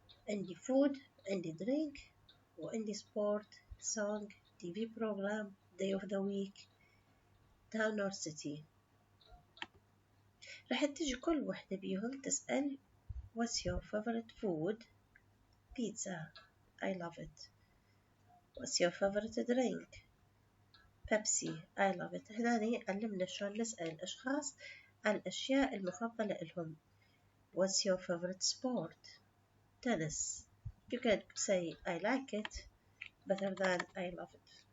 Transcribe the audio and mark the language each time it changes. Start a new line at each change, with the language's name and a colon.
Arabic: عندي
English: food،
Arabic: عندي
English: drink،
Arabic: وعندي
English: sport، song، TV program، day of the week، town or city.
Arabic: راح تجي كل وحدة بيهم تسأل
English: what's your favorite food؟ pizza I love it. what's your favorite drink؟ Pepsi I love it.
Arabic: هنا علمنا شلون نسأل الأشخاص عن الأشياء المفضلة لهم.
English: what's your favorite sport؟ tennis. You can say I like it better than I love it.